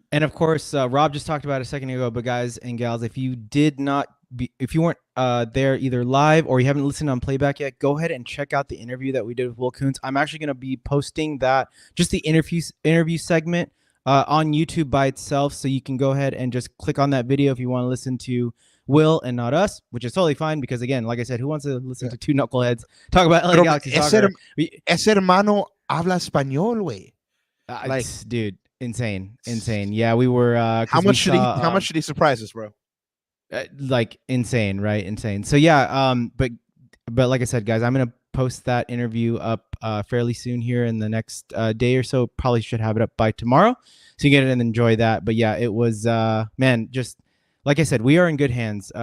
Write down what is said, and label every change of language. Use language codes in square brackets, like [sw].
[en] And of course, Rob just talked about it a second ago. But guys and gals, if you weren't there either live or you haven't listened on playback yet, go ahead and check out the interview that we did with Will Kuntz. I'm actually going to be posting that, just the interview segment, on YouTube by itself, so you can go ahead and just click on that video if you want to listen to Will and not us, which is totally fine because, again, like I said, who wants to listen to two knuckleheads talk about LA Galaxy soccer? [es] Ese hermano habla español, güey. [en] Like, dude, insane. Yeah, we were. How much did he surprise us, bro? Like insane, right? Insane. So yeah, but like I said, guys, I'm gonna post that interview up fairly soon here in the next day or so. Probably should have it up by tomorrow, so you get it and enjoy that. But yeah, it was man, just like I said, we are in good hands.